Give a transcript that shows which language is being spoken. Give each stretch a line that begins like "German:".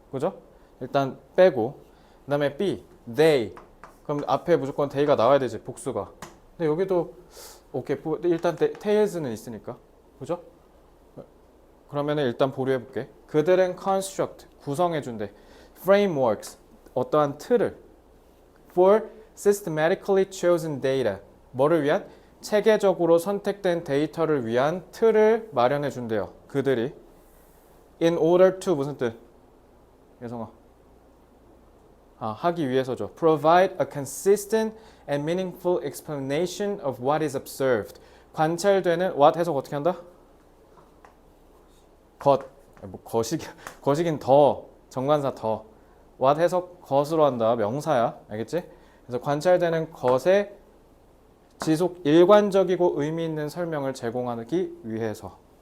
Korean: 그죠? 일단 빼고. 그 다음에 B, they. 그럼 앞에 무조건 they가 나와야 되지, 복수가. 근데 여기도 오케이. 일단 tales는 있으니까. 그죠? 그러면은 일단 보류해볼게. 그들은 construct, 구성해준대. frameworks, 어떠한 틀을.
English: for systematically chosen data,
Korean: 뭐를 위한? 체계적으로 선택된 데이터를 위한 틀을 마련해준대요. 그들이.
English: in order to,
Korean: 무슨 뜻? 예성아. 하기 위해서죠.
English: provide a consistent and meaningful explanation of what is observed.
Korean: 관찰되는 what 해석 어떻게 한다? 거시긴 더, 정관사 더. what 해석 것으로 한다. 명사야. 알겠지? 그래서 관찰되는 것에 지속 일관적이고 의미 있는 설명을 제공하기 위해서.